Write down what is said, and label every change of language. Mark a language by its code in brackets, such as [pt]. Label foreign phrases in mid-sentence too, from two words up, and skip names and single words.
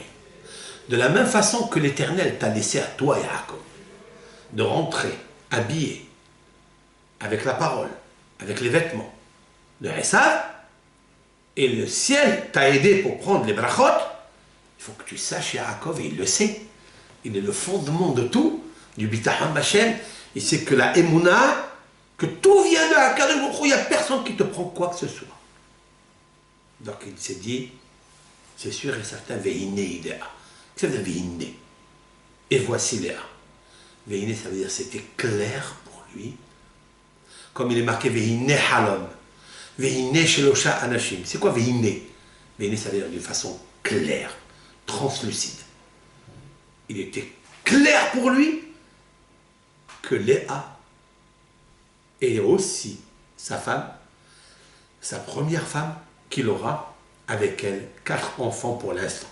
[fr] De la même façon que l'Éternel t'a laissé à toi, Yaakov, de rentrer habillé avec la parole, avec les vêtements de Esav, et le ciel t'a aidé pour prendre les brachot, il faut que tu saches, Yaakov, et il le sait, il est le fondement de tout, du [he] ביטחון השם, [fr] il sait que la émouna, que tout vient de [he] הקדוש ברוך הוא, [fr] il n'y a personne qui te prend quoi que ce soit. Donc il s'est dit, c'est sûr et certain, [he] והנה היא לאה. [fr] Qu'est-ce que ça veut dire Vehiné? Et voici Léa. Vehiné, ça veut dire c'était clair pour lui. Comme il est marqué [he] והנה חלום. והנה שלשה אנשים. [fr] C'est quoi Vehiné? Vehiné, ça veut dire d'une façon claire, translucide. Il était clair pour lui que Léa est aussi sa femme, sa première femme qu'il aura avec elle 4 enfants pour l'instant.